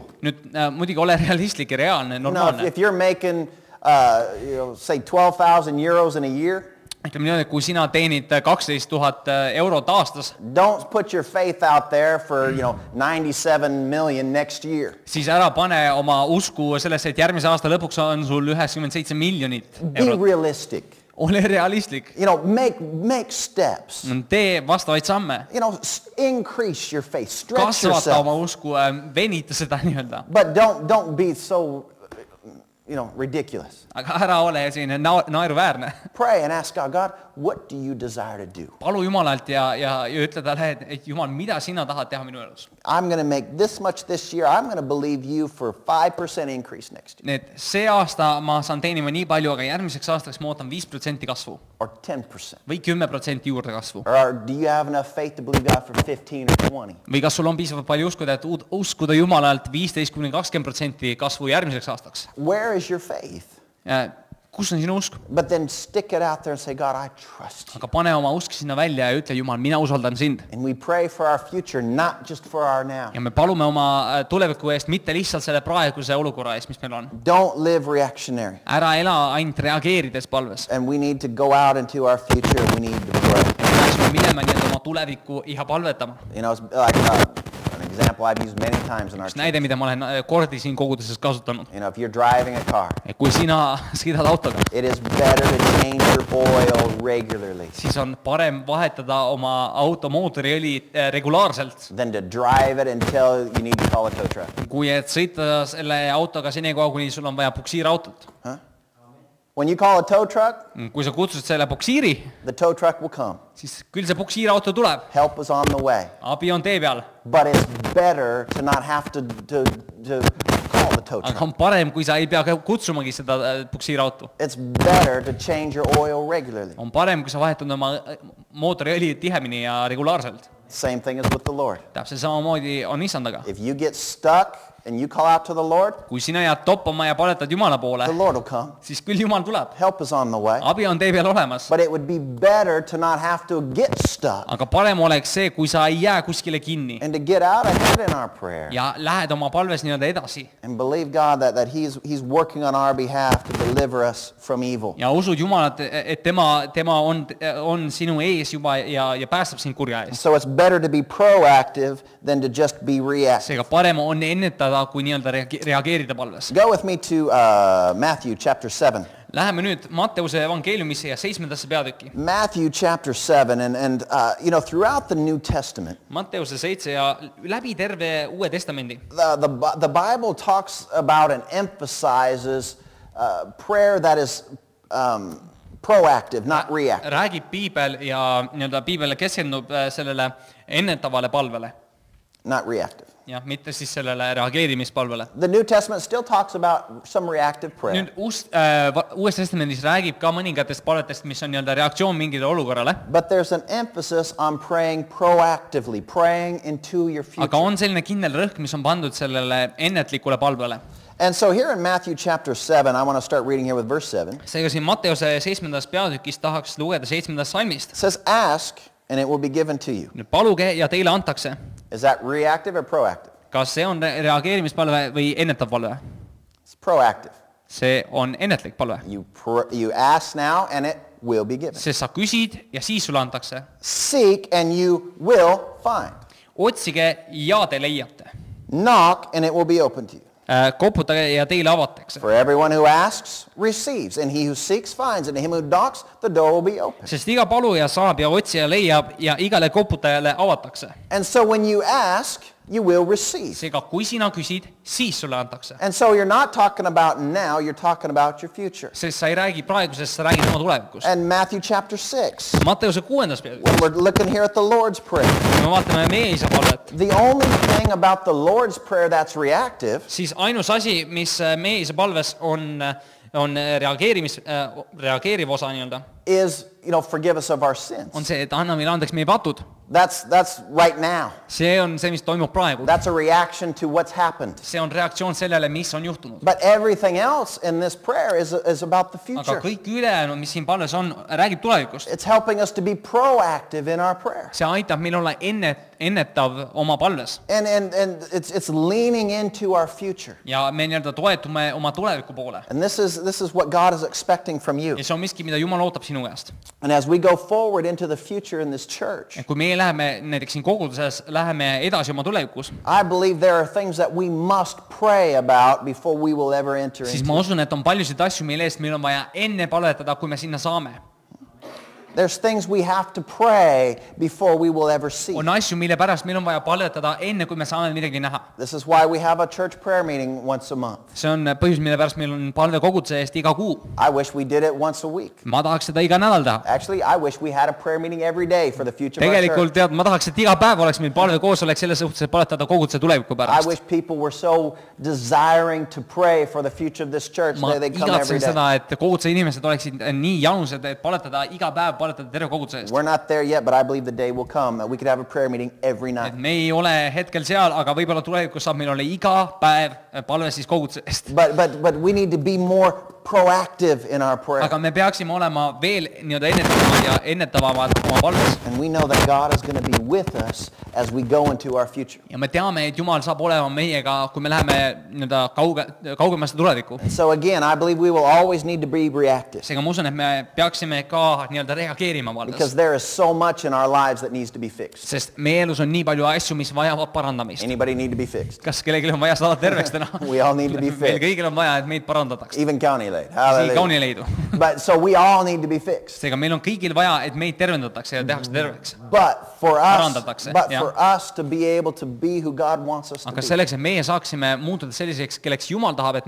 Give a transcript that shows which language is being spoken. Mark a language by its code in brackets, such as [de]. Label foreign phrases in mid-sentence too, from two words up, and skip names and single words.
[et] Nüüd muidugi ole realistlik ja reaalne, No, normaalne. [en] if you're making, say 12,000 euros in a year, [et] Ütleme niimoodi, et kui sina teenid 12 000 eurot aastas, [en] don't put your faith out there for, 97 million next year. [et] siis ära pane oma usku sellesse, et järgmise aasta lõpuks on sul 97 miljonit [en] Be [et] eurot. [en] realistic. [et] Ole realistlik. [en] Make steps. [et] Tee vastavaid samme. [en] Increase your faith. Stretch [et] Kasvata oma [en] yourself. [et] usku, venita seda nii-öelda. [en] But don't be so, ridiculous. [et] Aga ära ole selline naeruväärne. [en] Pray and ask God, God, what do you desire to do? [et] Palu Jumalalt ja ütle talle, et Jumal, mida sina tahad teha minu elus? [en] I'm going to make this much this year. I'm going to believe you for 5% increase next year. [et] Need see aasta ma saan teenima nii palju, aga järgmiseks aastaks ma ootan 5% kasvu. [en] Or 10%. [et] Või 10% juurde kasvu. [en] Or do you have enough faith to believe God for 15 or 20? [et] Või kas sul on piisavalt palju uskuda, et uskuda Jumalalt 15–20% kasvu järgmiseks aastaks? [en] Where is your faith? [et] Kus on sinu usk? [en] But then stick it out there and say, God, I trust you. [et] Aga pane oma usk sinna välja ja ütle, Jumal, mina usaldan sind. [en] And we pray for our future, not just for our now. [et] Ja me palume oma tuleviku eest, mitte lihtsalt selle praeguse olukorra eest, mis meil on. [en] Don't live reactionary. [et] Ära ela ainult reageerides palves. [en] And we need to go out into our future and we need to pray. [et] Peaksime minema nii-öelda oma tulevikku ja palvetama. [en] It's like an example I've used many times in our church. [et] Näide, mida ma olen kordi siin koguduses kasutanud. [en] If you're driving a car, [et] Kui sina sõidad autoga, [en] it is better to change your oil regularly [et] siis on parem vahetada oma auto mootoriõli regulaarselt, [en] than to drive it until you need to call a tow truck. [et] kui et sõita selle autoga senikaua, kuni sul on vaja puksiirautot. [en] When you call a tow truck, [et] Kui sa kutsud selle puksiiri, [en] the tow truck will come. [et] siis küll see puksiirauto tuleb. [en] Help is on the way. [et] Abi on tee peal. [en] But it's better to not have to call the tow [et] Aga [en] truck. [et] on parem, kui sa ei pea kutsumagi seda puksiirauto. [en] It's better to change your oil regularly. [et] On parem, kui sa vahetad oma mootoriõli tihemini ja regulaarselt. [en] Same thing as with the Lord. [et] Täpselt samamoodi on issandaga. [en] If you get stuck and you call out to the Lord, [et] Kui sina jääd toppama ja paletad Jumala poole, [en] the Lord will come. [et] siis küll Jumal tuleb. [en] Help is on the way. [et] Abi on tee peal olemas. [en] But it would be better to not have to get stuck [et] Aga parem oleks see, kui sa ei jää kuskile kinni [en] and to get out ahead in our prayer [et] ja lähed oma palves nii-öelda edasi. [en] and believe God that He's working on our behalf to deliver us from evil. [et] Ja usud Jumalat, et tema on sinu ees juba ja päästab sind kurja eest. [en] So it's better to be proactive than to just be reactive. [et] Seega parem on ennetada ennetada kui nii-öelda reageerida palves. [en] Go with me to Matthew chapter 7. [et] Läheme nüüd Matteuse evangeeliumisse ja 7. peatüki. [en] Matthew chapter 7, and you know, throughout the New Testament, [et] Matteuse 7 ja läbi terve Uue Testamendi. [en] the Bible talks about and emphasizes prayer that is proactive, not reactive. [et] Räägib piibel ja nii-öelda piibel keskendub sellele ennetavale palvele. [en] Not reactive. [et] Ja mitte siis sellele reageerimispalvele. [en] The New Testament still talks about some reactive prayer. [et] Nüüd Uues Testamendis räägib ka mõningatest palvetest, mis on nii-öelda reaktsioon mingile olukorrale. [en] But there's an emphasis on praying proactively, praying into your future. [et] Aga on selline kindel rõhk, mis on pandud sellele ennetlikule palvele. [en] And so here in Matthew chapter 7, I want to start reading here with verse 7. [et] Seega siin Matteuse 7. peatükis tahaks lugeda 7. salmist. [en] It says, ask and it will be given to you. [et] Nüüd paluge ja teile antakse. [en] Is that reactive or proactive? [et] Kas see on reageerimispalve või ennetav palve? [en] It's proactive. [et] See on ennetlik palve. [en] You ask now and it will be given. [et] Sest sa küsid ja siis sulle antakse. [en] Seek and you will find. [et] Otsige ja te leiate. [en] Knock and it will be open to you. [et] Koputage ja teile avatakse. [en] For everyone who asks receives, and he who seeks finds, and to him who knocks the door will be open. [et] Sest iga paluja saab ja otsija leiab ja igale koputajale avatakse. [en] And so when you ask, you will receive. [et] Seega kui sina küsid, siis sulle antakse. [en] And so you're not talking about now, you're talking about your future. [et] Sest sa ei räägi praegusest, sa räägid oma tulevikust. [en] And Matthew chapter 6, [et] Matteuse 6. peatükis. [en] when we're looking here at the Lord's Prayer, [et] Me vaatame meie isa palvet. [en] the only thing about the Lord's Prayer that's reactive [et] Siis ainus asi, mis meie isa palves on reageeriv osa nii-öelda, [en] is, forgive us of our sins. [et] on see, et anna meile andeks meie patud. [en] That's right now. [et] See on see, mis toimub praegu. [en] That's a reaction to what's happened. [et] See on reaktsioon sellele, mis on juhtunud. [en] But everything else in this prayer is about the [et] Aga [en] future. [et] kõik ülejäänud, mis siin palves on, räägib tulevikust. [en] It's helping us to be proactive in our prayer. [et] See aitab meil olla ennetav oma palves. [en] And it's leaning into our future. [et] Ja me nii-öelda toetume oma tuleviku poole. [en] And this is what God is expecting from you. [et] Ja see on miski, mida Jumal ootab sinu käest. [en] And as we go forward into the future in this church, [et] Ja kui meie läheme näiteks siin koguduses, läheme edasi oma tulevikus, [en] I believe there are things that we must pray about before we will ever enter [et] siis ma [en] into. [et] usun, et on paljusid asju, mille eest meil on vaja enne palvetada, kui me sinna saame. [en] There's things we have to pray before we will ever see. [et] On asju, mille pärast meil on vaja palvetada enne, kui me saame midagi näha. [en] This is why we have a church prayer meeting once a month. [et] See on põhjus, mille pärast meil on palve koguduse eest iga kuu. [en] I wish we did it once a week. [et] Ma tahaks seda iga nädal teha. [en] Actually, I wish we had a prayer meeting every day for the future of our [et] Tegelikult [en] church. [et] ma tahaks, et iga päev oleks meil palve koosolek selles suhtes, et palvetada koguduse tuleviku [en] I [et] pärast. [en] wish people were so desiring to pray for the future of this church [et] Ma [en] that they come every [et] igatsen [en] day. [et] seda, et koguduse inimesed oleksid nii janused, et palvetada iga päev, palvetada terve koguduse eest. [en] We're not there yet, but I believe the day will come that we could have a prayer meeting every [et] Et [en] night. [et] me ei ole hetkel seal, aga võib-olla tulevikus saab meil olla iga päev palve siis koguduse eest. [en] But we need to be more proactive in our prayer. [et] Aga me peaksime olema veel nii-öelda ennetavamad oma palves. [en] And we know that God is going to be with us as we go into our future. [et] Ja me teame, et Jumal saab olema meiega, kui me läheme nii-öelda kaugemasse tulevikku. [en] So again, I believe we will always need to be reactive [et] Seega ma usun, et me peaksime ka nii-öelda reageerima [en] because [et] palves. [en] there is so much in our lives that needs to be fixed. [et] Sest meie elus on nii palju asju, mis vajavad parandamist. [en] Anybody need to be fixed? [et] Kas kellelgi on vaja saada terveks täna? [en] We all need to be [et] Meil [en] fixed. [et] kõigil on vaja, et meid parandataks. [en] Even County Lade. [et] Siin [en] Hallelujah. [et] Kaunileidu. [en] But so we all need to be fixed. [et] Seega meil on kõigil vaja, et meid tervendatakse ja tehakse terveks. [en] But for [et] Parandatakse, jah. [en] us to be able to be who God wants us to [et] Aga [en] be, [et] selleks, et meie saaksime muutuda selliseks, kelleks Jumal tahab, et me